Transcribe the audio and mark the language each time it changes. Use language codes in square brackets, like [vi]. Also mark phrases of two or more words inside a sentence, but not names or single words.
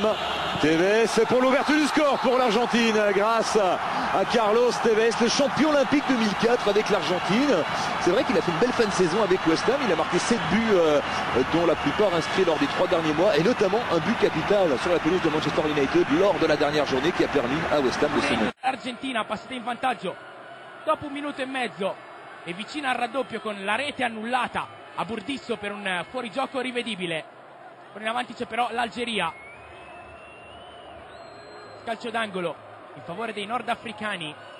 [fr] Tevez pour l'ouverture du score pour l'Argentine grâce à Carlos Tevez, le champion olympique 2004 avec l'Argentine. C'est vrai qu'il a fait une belle fin de saison avec West Ham. Il a marqué 7 buts dont la plupart inscrits lors des 3 derniers mois et notamment un but capital sur la pelouse de Manchester United lors de la dernière journée qui a permis à West Ham de se mettre. [it] L'Argentina passata in vantaggio dopo 1 minuto e mezzo e vicina al raddoppio con la rete annullata a Burdisso per un fuorigioco rivedibile. Con in avanti c'è però l'Algeria. Calcio d'angolo in favore dei nordafricani.